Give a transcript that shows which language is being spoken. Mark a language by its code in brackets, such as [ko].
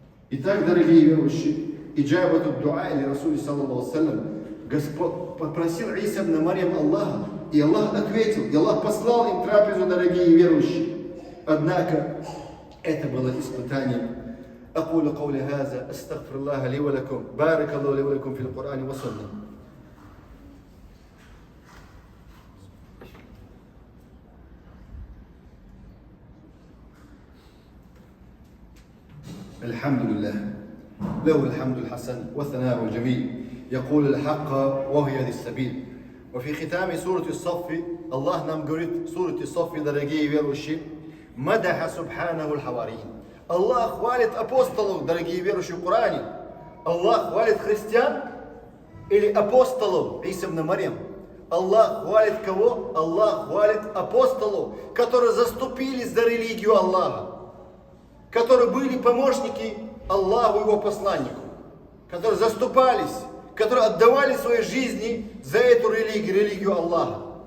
[ru] Итак, дорогие верующие, иджабату дуа или Расуль саллаллаху алейхи Господь попросил Иса ибн Марьям Аллаха, и Аллах ответил, и Аллах послал им трапезу, дорогие верующие. Однако это было испытанием. [ar] أقول قولي هذا أستغفر الله لي ولكم بارك الله لي ولكم في القرآن والسنة. الحمد لله له الحمد الحسن والثناء الجميل يقول الحق وهو يهدي السبيل. وفي ختام سورة الصف الله [ru] нам говорит, [ar] سورة الصف, [ru] дорогие верующие, [ar] مدح سبحانه الحواريين. [ru] Аллах хвалит апостолов, дорогие верующие в Коране. Аллах хвалит христиан или апостолов Иса ибн Марьям. Аллах хвалит кого? Аллах хвалит апостолов, которые заступились за религию Аллаха, которые были помощники Аллаху, его посланнику, которые заступались, которые отдавали свои жизни за эту религию Аллаха.